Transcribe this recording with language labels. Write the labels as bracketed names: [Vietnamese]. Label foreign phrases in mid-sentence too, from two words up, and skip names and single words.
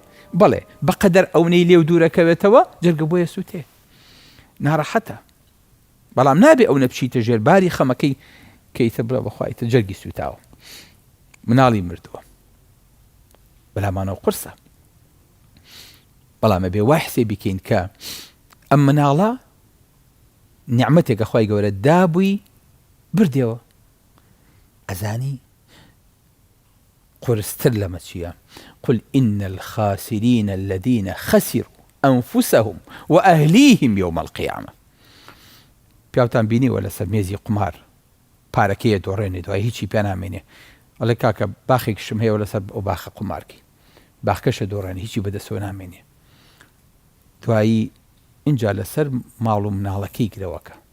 [Central Kurdish] بەڵێ بەقەدەر ئەوەی لێو دوورەکەوێتەوە جەرگە بۆیە سووتێ ناڕەحەتە بەڵام نابێ ئەو نەبچیتە ژێر باری خەمەکەی کەیتە بڵە بەخوایتە جەرگی سوتاوە مناڵی مردووە بەلامانەوە قورسە بەڵام ئەبێ وای حسێ بکەین کە ئەم مناڵە نیعمەتێکە خوای گەورە دابووی بردێەوە ئەزانی قورستر لەمە چییە [Arabic] قل إن الخاسرين الذين خسروا أنفسهم وأهليهم يوم القيامة [Central Kurdish] پیاوتان بینیوە لەسەر مێزی قمار پارەکەیە دۆڕێنێ دوای هیچی پێ نامێنێ ئەڵێ کاکە باخێکشم هەیە لەسەر ئەو باخە قمارکی باخەکەشە دۆڕێنێ هیچی بەدەستەوە نامێنێ دوایی اینجا لەسەر ماڵ و مناڵەکەی گرەوەکە